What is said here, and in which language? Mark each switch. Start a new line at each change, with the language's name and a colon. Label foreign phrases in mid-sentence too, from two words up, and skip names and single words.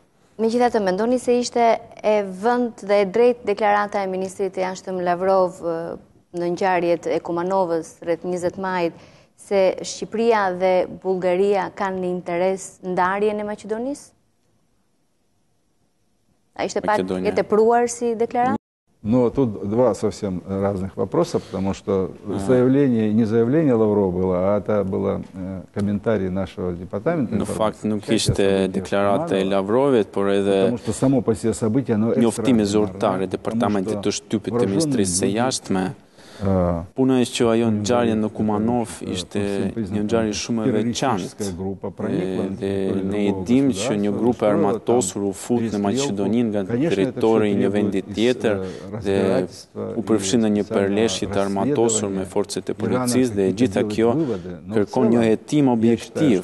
Albanian: Megjithatë, mendoni se ishte e vënd dhe e drejt deklarata e ministrit e jashtëm Lavrov në ngjarjet e Kumanovës rreth 20 majit se Shqipëria dhe Bullgaria kanë një interes ndarjen e Maqedonisë? A ishte pak e tepruar si deklaratë?
Russian: Но тут два совсем разных вопроса, потому что заявление, не заявление Лаврова было, а это было комментарий нашего департамента.
Albanian: Në fakt nuk ishte deklarata e Lavrovit, por edhe
Russian: потому что само по себе событие, оно
Albanian: njoftimi zyrtar i departamentit të shtypit të Ministrisë së Jashtme. Puna është që ajo ngjarje në Kumanov ishte një ngjarje shumë e veçantë dhe ne e dimë që një grup armatosur u fut në Maqedoninë nga territori i një vendi tjetër dhe u përfshin në një përleshje të armatosur me forcet e policisë dhe gjitha kjo kërkon një hetim objektiv.